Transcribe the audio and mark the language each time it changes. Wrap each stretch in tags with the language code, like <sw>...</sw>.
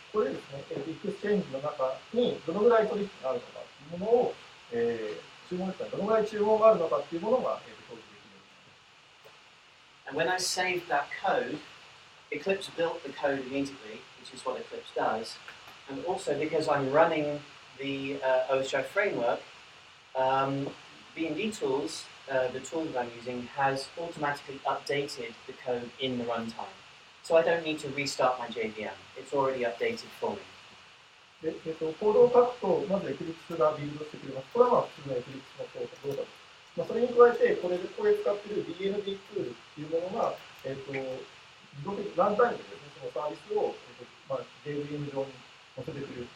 <ja>これですね、エクスチェンジの中にどのぐらい取引があるのかというものを、注文ですね、どのぐらい注文があるのかというものが、表示できるようになります。</ja> <en>And when I saved that code, Eclipse built the code immediately, which is what Eclipse does. And also because I'm running the OSGi framework, B&D tools, the tool that I'm using, has automatically updated the code in the runtime. So I don't need to restart my JVM. It's already updated for me.</en> <ja>でコードを書くと、まず Eclipse がビルドしてくれます。これは普通の Eclipse の動作です。それに加えて、これ使っている BND ツールというものが、自動的にランタイムでですね、そのサービスを、JVM 上に載せてくれる。</ja>